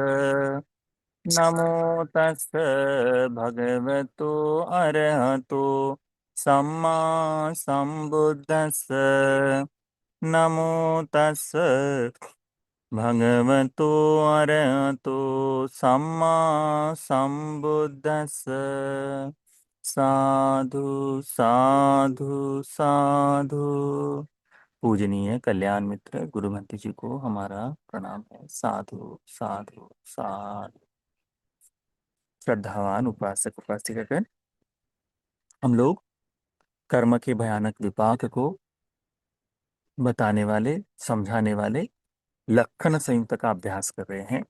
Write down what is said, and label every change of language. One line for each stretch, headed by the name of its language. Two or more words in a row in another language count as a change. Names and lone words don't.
Pali: नमो तस् भगवतो अरहतो सम्मा सम्बुद्धस्स। नमो तस् भगवतो अरहतो सम्मा सम्बुद्धस्स। साधु साधु साधु।
Hindi: पूजनीय कल्याण मित्र गुरुमति जी को हमारा प्रणाम है।
Pali: साधु साधु साधु।
Hindi: श्रद्धावान उपासक उपासिकागण, हम लोग कर्म के भयानक विपाक को बताने वाले, समझाने वाले लक्षण संयुक्त का अभ्यास कर रहे हैं।